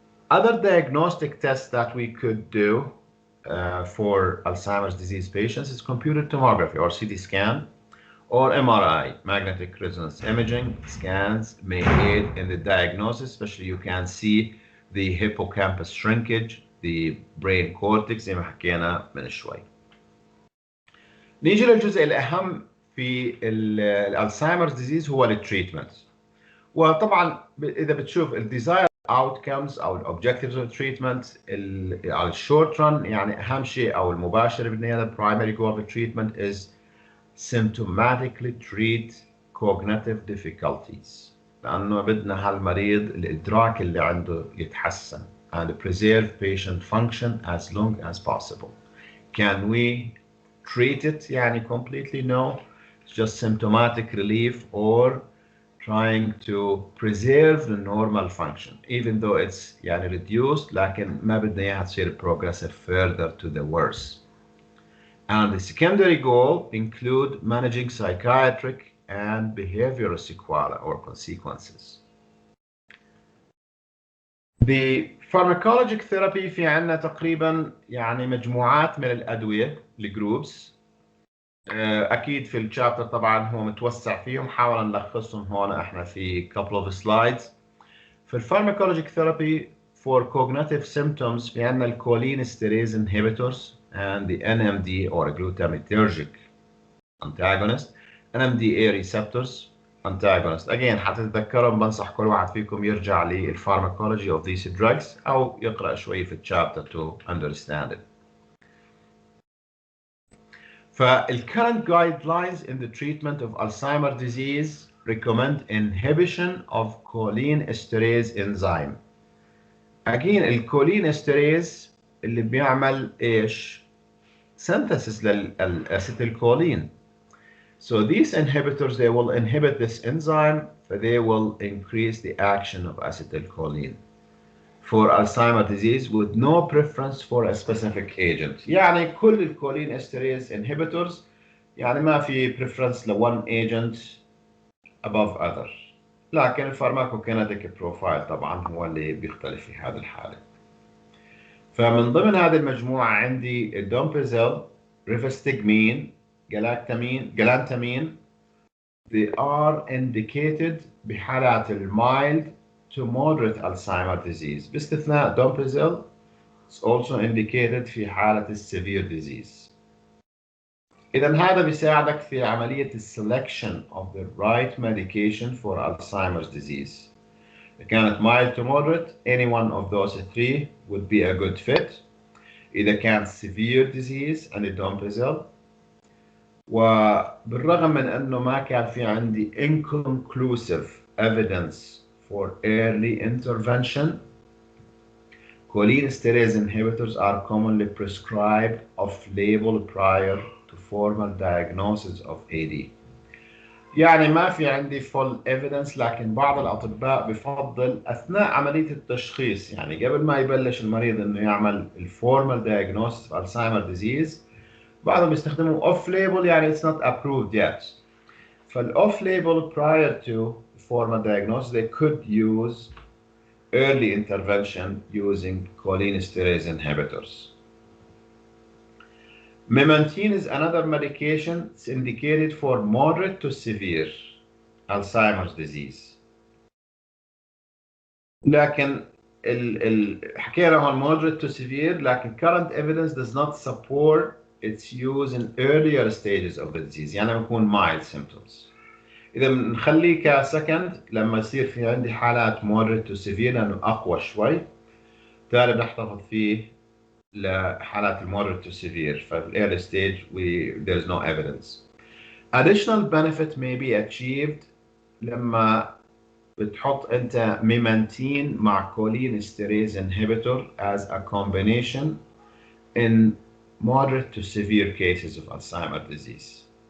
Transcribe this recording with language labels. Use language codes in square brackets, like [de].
[en] Other diagnostic tests that we could do for Alzheimer's disease patients is computed tomography or CT scan or MRI, magnetic resonance imaging. Scans may aid in the diagnosis, especially you can see the hippocampus shrinkage, the brain cortex [ar] زي ما حكينا من شوي. نيجي للجزء الأهم في الألزهايمر ديزيز هو التريتمنت. وطبعا إذا بتشوف الديزاير [en] outcomes [ar] أو الأوبجكتيفز [en] of treatment [ar] على الشورت رن يعني أهم شيء أو المباشر بالنهاية [en] primary goal of treatment is symptomatically treat cognitive difficulties [ar] لأنه بدنا هالمريض الإدراك اللي عنده يتحسن [en] and preserve patient function as long as possible. Can we treat it [ar] يعني [en] completely? No. It's just symptomatic relief or trying to preserve the normal function even though it's يعني reduced [ar] لكن ما بدنا إياها تصير [en] progressive further to the worse. And the secondary goal include managing psychiatric and behavioral sequelae or consequences. The pharmacologic therapy [ar] في عنا تقريبا يعني مجموعات من الأدوية الجروبس. أكيد في الشابتر طبعا هو متوسع فيهم حاول نلخصهم هون احنا في [en] couple of slides. في pharmacologic therapy for cognitive symptoms [ar] في عنا [en] الcholinesterase inhibitors and the NMDA or glutamatergic antagonist, NMDA receptors antagonist. [ar] Again حتتذكرهم بنصح كل واحد فيكم يرجع للpharmacology [en] of these drugs [ar] أو يقرأ شوي في الشابتر [en] to understand it. فالcurrent guidelines in the treatment of Alzheimer's disease recommend inhibition of cholinesterase enzyme. [ar] Again الcholinesterase اللي بيعمل إيش؟ synthesis للacetylcholine. [en] So these inhibitors, they will inhibit this enzyme, but they will increase the action of acetylcholine for Alzheimer's disease with no preference for a specific agent. [ar] يعني كل الcholinesterase inhibitors يعني ما في [en] preference ل one agent above other. [ar] لكن الفارماكوكينيتيك بروفايل طبعا هو اللي بيختلف في هذه الحالة. فمن ضمن هذه المجموعة عندي الدومبيزيل، ريفستجمين، جلانتامين. [en] They are indicated بحالات mild to moderate Alzheimer disease [ar] باستثناء دومبيزيل. [en] It's also indicated في حالة severe disease. [ar] إذا هذا بيساعدك في عملية [en] selection of the right medication for Alzheimer's disease. إذا كانت mild to moderate, any one of those three would be a good fit. [ar] إذا كان [en] severe disease [ar] الدومبيزيل. وبالرغم من أنه ما كان في عندي [en] inconclusive evidence for early intervention, cholinesterase inhibitors are commonly prescribed off-label prior to formal diagnosis of AD. [ar] يعني ما في عندي [en] full evidence، [ar] لكن بعض الأطباء بفضل أثناء عملية التشخيص، يعني قبل ما يبلش المريض إنه يعمل الفورمال [en] diagnosis of Alzheimer disease، [ar] بعضهم بيستخدموا off-label، يعني [en] it's not approved yet. فال-off-label prior to formal diagnosis they could use early intervention using cholinesterase inhibitors. Memantine is another medication. It's indicated for moderate to severe Alzheimer's disease. [ar] لكن حكينا هون [en] moderate to severe، لكن current evidence does not support its use in earlier stages of the disease، يعني بيكون mild symptoms. [ar] إذا بنخليه كسكند لما يصير في عندي حالات [en] moderate to severe [ar] لأنه أقوى شوي، بالتالي بنحتفظ فيه لحالات moderate to severe. [en] في early stage there is no evidence. Additional benefit may be achieved [ar] لما بتحط أنت [en] Memantine مع cholinesterase inhibitor as a combination in moderate to severe cases of Alzheimer's disease.